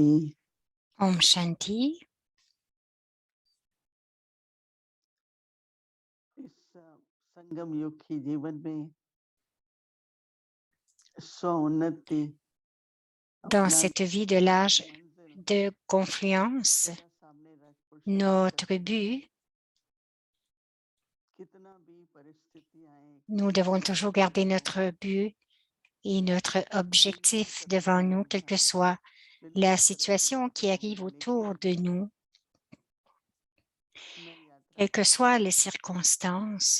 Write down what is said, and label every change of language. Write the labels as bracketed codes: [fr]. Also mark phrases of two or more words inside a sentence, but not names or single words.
[hi] ॐ शान्ति. इस संगम युग की जीवन में स्वोन्नति [fr] Dans cette vie de l'âge de confluence, notre but, nous devons toujours garder notre but et notre objectif devant nous, quelle que soit la situation qui arrive autour de nous, quelles que soient les circonstances.